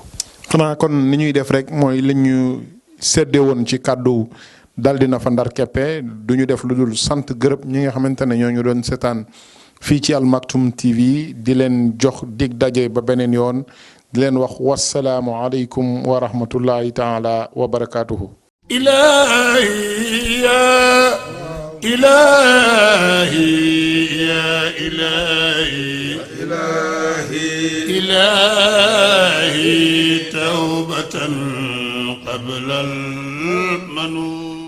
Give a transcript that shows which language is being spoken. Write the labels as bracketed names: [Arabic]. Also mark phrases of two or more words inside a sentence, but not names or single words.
[Wolof] xanaa kon ni ñuy def rek mooy li ñu séddee woon ci kàddu dal dina fa ndar keppe du ñu def lu dul sant gërëm ñi nga xamante ne ñoo ñu doon seetaan fii ci Al Maktoum TV di leen jox dig daje ba beneen yoon di leen wax [Arabic] والسلام عليكم ورحمة الله تعالى وبركاته. إلهي يا إلهي يا إلهي إلهي توبة قبل المنون